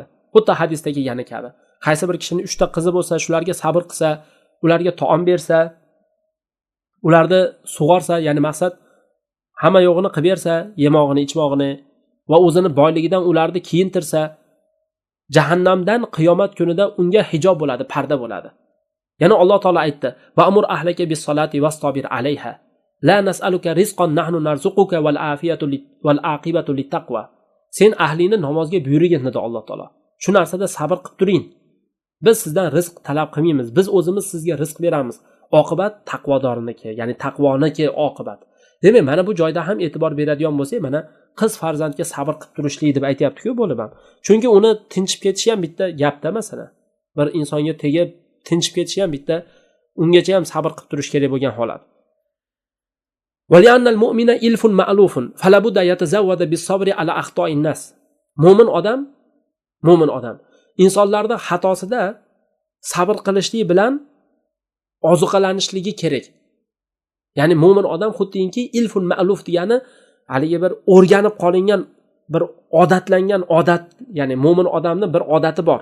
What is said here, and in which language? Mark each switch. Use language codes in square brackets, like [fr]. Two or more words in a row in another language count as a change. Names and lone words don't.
[uz] Xuddi hadisda kelgani kabi. Qaysi bir kishining 3 ta qizi bo'lsa, shularga sabr qilsa, ularga taom bersa, ularni sug'orsa, ya'ni maqsad hamma yo'g'ini qilib bersa, yemog'ini, ichmog'ini va o'zini boyligidan ularni kiyintirsa, jahannamdan qiyomat kunida unga hijob bo'ladi, parda bo'ladi. Yana Alloh taolo aytdi: [ar] "وأمر أهلك بالصلاة واصطبر عليها. لا نسألك رزقا نحن نرزقك والعافية والعاقبة للتقوى." [uz] Sen ahlini namozga buyurgan dedi Alloh taolo. Shu narsada sabr qilib turing. Biz sizdan rizq talab qilmaymiz. Biz o'zimiz sizga rizq beramiz. Oqibat taqvodorniki, ya'ni taqvoniki oqibat. Demak, mana bu joyda ham e'tibor beradigan bo'lsak, mana qiz farzandga sabr qilib turishlik deb aytayapti-ku bo'lib ham. Chunki uni tinchib ketishi ham bitta gapda masalan. Bir insonga tegib tinchib ketishi ham bitta, ungacha ham sabr qilib turish kerak bo'lgan holat. [ar] ولأن المؤمن إلف مألوف فلا بد يتزود بالصبر على أخطاء الناس. [uz] Mo'min odam insonlarning xatosida sabr qilishlik bilan ozuqalanishligi kerak. Ya'ni mo'min odam xuddiki [ar] إلف مألوف [uz] degani haligi bir o'rganib qolingan, bir odatlangan odat, ya'ni mo'min odamning bir odati bor.